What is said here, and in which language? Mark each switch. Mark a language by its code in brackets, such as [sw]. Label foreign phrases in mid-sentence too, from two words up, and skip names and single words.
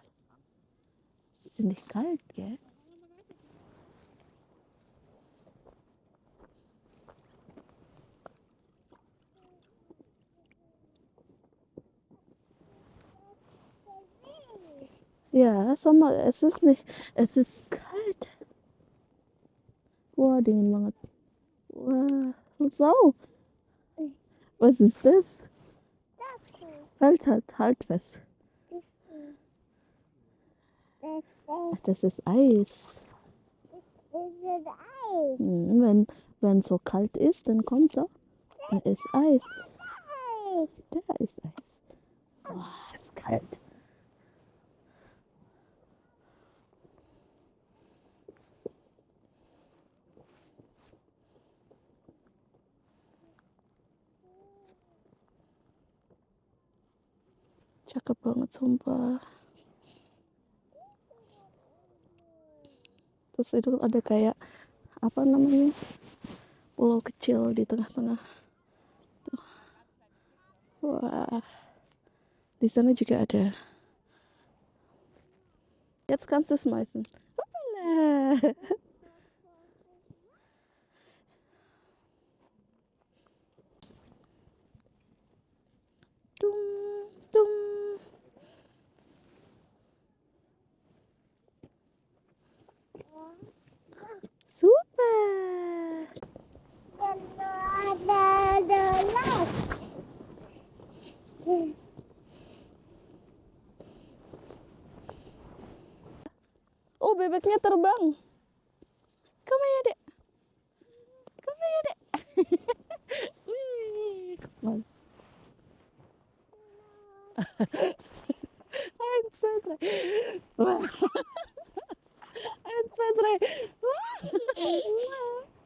[de] Ist nicht kalt, gell? Ja, Sommer, es ist kalt. [id] Wah, dingin banget. Wah, [de] so. Was ist das? Halt was. Ach, das ist Eis. Ist Eis? Wenn so kalt ist, dann kommt so. Da ist Eis. Da ist Eis. Boah, ist kalt. [id] Cakep banget sumpah. Terus itu ada kayak pulau kecil di tengah-tengah. Tuh. Wah, di sana juga ada [de] Jetzt kannst du schmeißen. Hoppala. Dung, dung. Super. [id] Ada gelas. Oh, bebeknya terbang. [en] Come here, Dek. Come here, Dek. Wih, come on. 1, 2, 3. [id] Wah. 1, 2, 3. Wah.